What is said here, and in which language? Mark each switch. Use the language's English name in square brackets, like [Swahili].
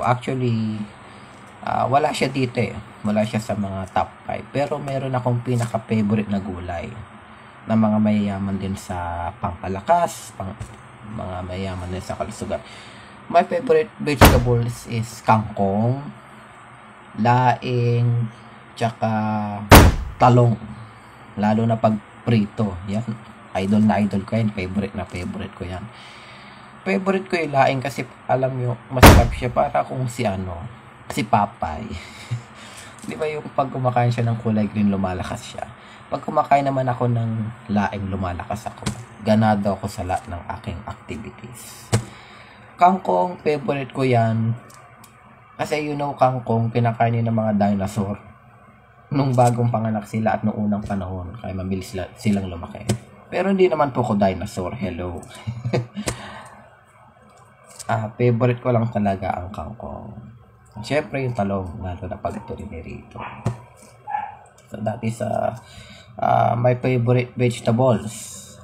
[Filipino] Actually, wala siya dito eh. Wala siya sa mga top 5. Pero meron akong pinaka-favorite na gulay. ng mga mayayaman din sa pampalakas, mga mayayaman din sa kalusugan. [English] My favorite vegetables is kangkong, laing, tsaka talong. [Filipino] Lalo na pag prito. Yan. Idol na idol ko yan. Favorite na favorite ko yan. Favorite ko yung laing kasi alam nyo, masarap siya para kung si Papay. Di ba yung pag kumakain siya ng kulay green, lumalakas siya. Pag kumakain naman ako ng laing, lumalakas ako. Ganado ako sa lahat ng aking activities. Kangkong, favorite ko yan. Kasi kangkong, kinakain ng mga dinosaur. Nung bagong panganak sila at nung unang panahon. Kaya mabilis silang lumaki. Pero hindi naman po ko dinosaur. Hello. Favorite ko lang talaga ang kangkong. Siyempre yung talong, lalo na pag ito rito. [English] So that is my favorite vegetables.